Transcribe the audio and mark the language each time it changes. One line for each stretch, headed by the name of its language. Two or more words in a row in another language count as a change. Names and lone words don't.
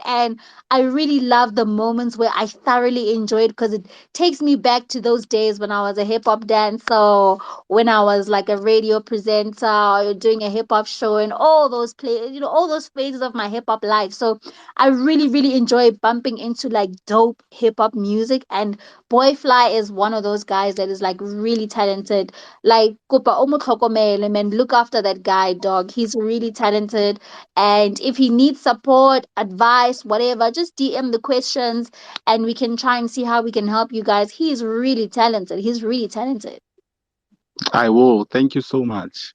English: And I really love the moments where I thoroughly enjoy it, because it takes me back to those days when I was a hip hop dancer, when I was like a radio presenter or doing a hip hop show, and all those play, you know, all those phases of my hip hop life. So I really, really enjoy bumping into like dope hip hop music. And Boy Fly is one of those guys that is like really talented.
Tswana: Like kopa o mo tlhokomele,
English: man, look after that guy, dog. He's really talented. And if he needs support, advice, whatever, just DM the questions and we can try and see how we can help you guys. He's really talented. He's really talented. I will. Thank you so much.